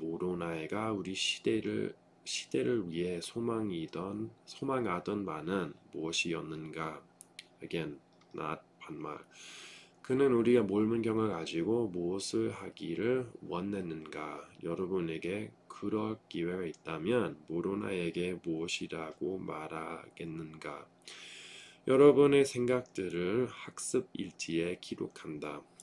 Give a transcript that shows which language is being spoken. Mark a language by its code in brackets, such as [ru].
[ko] 모로나이가 우리 시대를 위해 소망하던 바는 무엇이었는가? [en] Again, not 반말. [ko] 그는 우리가 몰문경을 가지고 무엇을 하기를 원했는가? 여러분에게 그럴 기회가 있다면 모로나에게 무엇이라고 말하겠는가? 여러분의 생각들을 학습 일지에 기록한다.